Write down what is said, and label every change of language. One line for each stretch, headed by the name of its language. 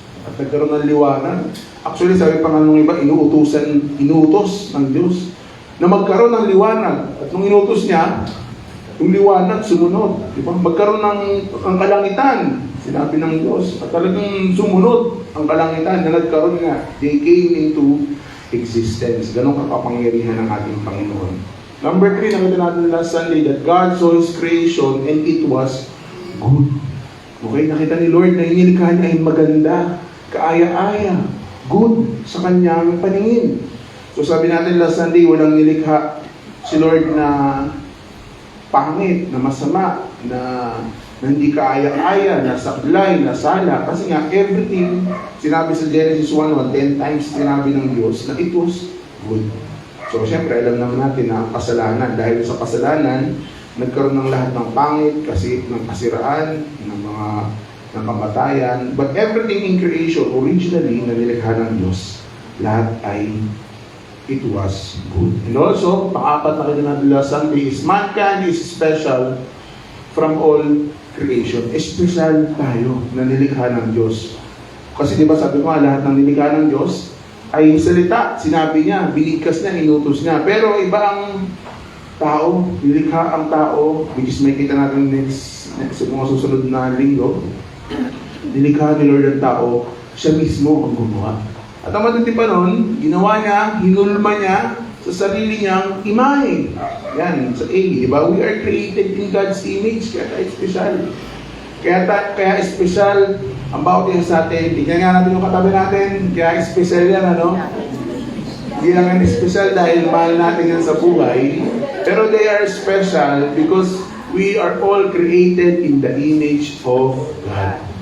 Filipino: At nagkaroon ng liwanag. Actually, sabi pa nga nung iba, inuutos ng Diyos na magkaroon ng liwanag. At nung inutos niya, yung liwanag sumunod. Diba? Magkaroon ng ang kalangitan, sinabi ng Diyos. At talagang sumunod ang kalangitan na nagkaroon nga.
English: They came into existence.
Filipino: Ganun kakapangyarihan ng ating Panginoon.
English: Number 3,
Filipino: nakita natin
English: last Sunday that God saw His creation and it was good.
Filipino: Okay, nakita ni Lord na inilikha niya ay maganda, kaaya-aya, good sa kanyang paningin. So sabi natin last Sunday, walang nilikha si Lord na pangit, na masama, na hindi kaaya-aya, na sablay, na sala. Kasi nga, everything, sinabi sa Genesis 1:1, 10 times sinabi ng Diyos na
English: it was good.
Filipino: So, syempre, alam naman natin na ang kasalanan, dahil sa kasalanan, nagkaroon ng lahat ng pangit, kasi ng kasiraan, ng kamatayan.
English: But everything in creation, originally,
Filipino: na nilikha ng Diyos, lahat ay
English: it was good. And also, pang-apat na kita natin last Sunday is mankind is special from all creation.
Filipino: Espesyal tayo na nilikha ng Diyos. Kasi di ba sabi ko nga, lahat ng nilikha ng Diyos ay salita. Sinabi niya, binigkas niya, inutos niya. Pero iba ang tao, nilikha ang tao, which is may kita natin next mga susunod na linggo. Nilikha ni Lord ang tao, siya mismo ang gumawa. At ang matindi pa nun, ginawa niya, hinulma niya sa sarili niyang imahe. Yan, sa A, di ba?
English: We are created in God's image,
Filipino: kaya tayo special. Kaya special ang bawat isa sa atin. Tignan nga natin yung katabi natin, kaya special yan, ano? Hindi lang yan special dahil mahal natin yan sa buhay, pero
English: they are special because we are all created in the image of God.